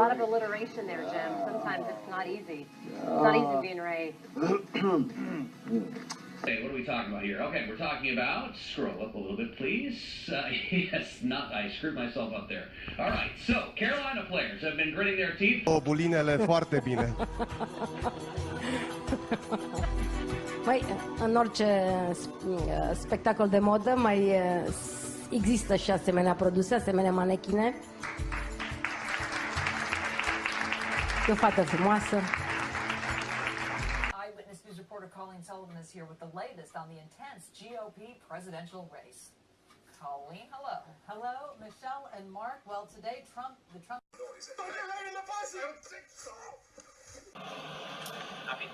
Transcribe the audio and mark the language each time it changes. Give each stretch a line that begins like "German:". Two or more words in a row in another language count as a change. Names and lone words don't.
English: A lot of alliteration there, Jim. Sometimes it's not easy. It's not easy being Ray. Hey, what are we talking about here? Okay, we're talking about, scroll up a little bit, please. Yes, I screwed myself up there. All right, so, Carolina players have been gritting their teeth.
Romanian: Bulinele foarte bine. Păi, în orice spectacol de modă mai există și asemenea produse, asemenea manechine. E o fată frumoasă.
English: Eyewitness News reporter Colleen Sullivan is here with the latest on the intense GOP presidential race. Colleen, hello. Hello, Michelle and Mark. Well, today, the Trump... Happy?